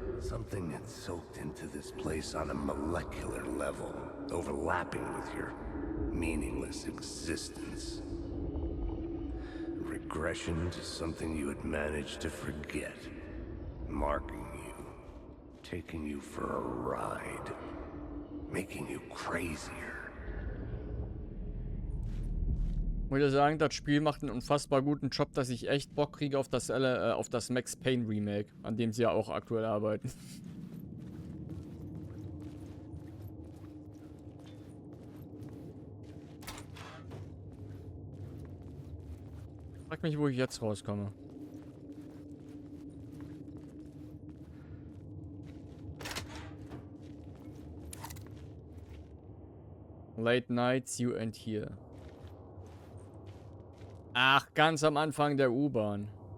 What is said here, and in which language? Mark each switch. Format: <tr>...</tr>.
<en>Something had soaked into this place on a molecular level, overlapping with your meaningless existence. Regression to something you had managed to forget, marking you, taking you for a ride, making you crazier.</en> <de>Muss ich sagen, das Spiel macht einen unfassbar guten Job, dass ich echt Bock kriege auf das Max Payne Remake, an dem sie ja auch aktuell arbeiten. Frag mich, wo ich jetzt rauskomme.</de> <en>Late nights, you and here.</en> <de>Ach, ganz am Anfang der U-Bahn.</de>